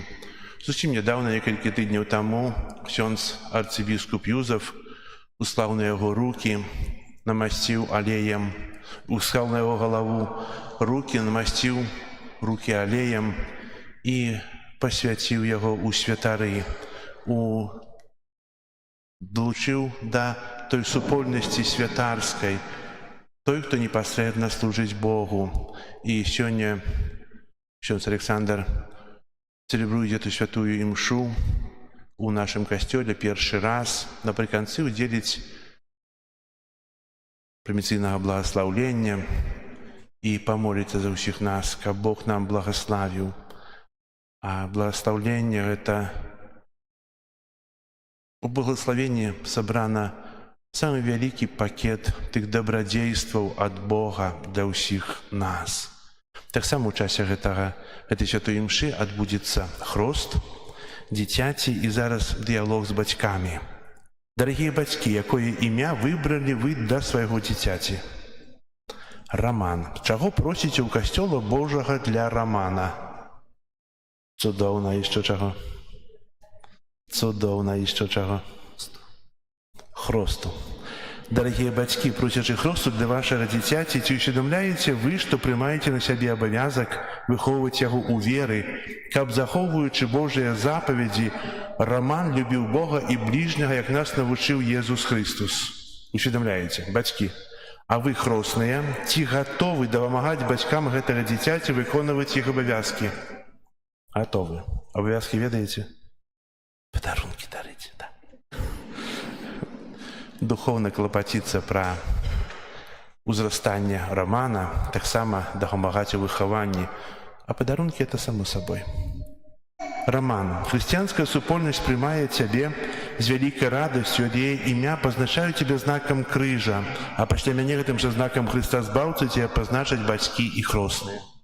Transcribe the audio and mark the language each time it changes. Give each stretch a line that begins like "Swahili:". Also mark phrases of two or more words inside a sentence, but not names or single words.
Ukrainian: Зовсім недавно, кілька тижнів тому, ксьондз арцибіскуп Юзеф услав на його руки, намастив алеєм, услав на його голову руки, намастив руки алеєм і посвятив його у святари, долучив до той супольності святарської, той, хто непосредственно служить Богу.
Russian: И сегодня ксяндз Александр целебрует эту святую имшу у нашем костеле первый раз.
Ukrainian: Наприкінці уділить проміційного благословлення
Russian: и помолиться за всех нас, как Бог нам благословил. А благословление — это у благословении собрано самый великий пакет
Belarusian: тых добродействаў ад Бога для ўсіх нас. Так само у часе гэтай святой імшы адбудзецца хрост дзіцяці і зараз дыялог з бацькамі. Дарагія бацькі, якое імя выбралі вы для свайго дзіцяці? Раман. Чаго просіце ў касцёла Божага для Рамана? Цудоўна, яшчэ чаго? Цудоўна, яшчэ чаго?
Ukrainian: Хросту. Дорогие батьки, просячи хросту для вашего дитяти, ці усведомляете вы, что приймаете на себе обов'язок виховувати його у віри, каб, заховуючи Божі заповіді, Роман любив Бога і ближнього, як нас навчив Єсус Христос. Усведомляете, батьки, а ви, хростные, ці готові допомагати батькам гэтага дитяти виконувати їх обов'язки? Готові. Обов'язки ведаете? Подарунки дарите, да.
Belarusian: Духовно клопаціцца пра узрастанне Романа, таксама дапамагаць у выхаванні, а падарункі — это само сабой. Роман, хрысціянская супольнасць прымае цябе з вялікай радасцю, ад яе імя пазначаю цябе знакам крыжа, а пасля мяне гэтым жа знакам Хрыста Збаўцы цябе пазначаць бацькі і хросныя.